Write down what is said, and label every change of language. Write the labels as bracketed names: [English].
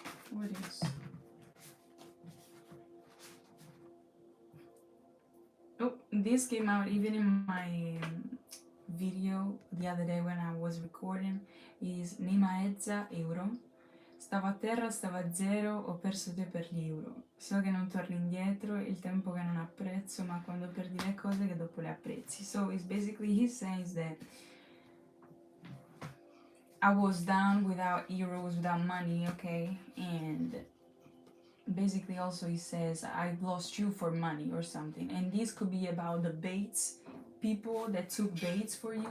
[English] What is? Oh, this came out even in my video the other day when I was recording. Is Nimaezza euro. [Italian] Stavo a terra, stavo a zero, ho perso te per gli euro. So che non torni indietro, il tempo che non apprezzo, ma quando perdi le cose che dopo le apprezzi. [English] So it's basically he says that I was down without euros, without money, okay? And basically also he says I lost you for money or something. And this could be about the baits, people that took baits for you.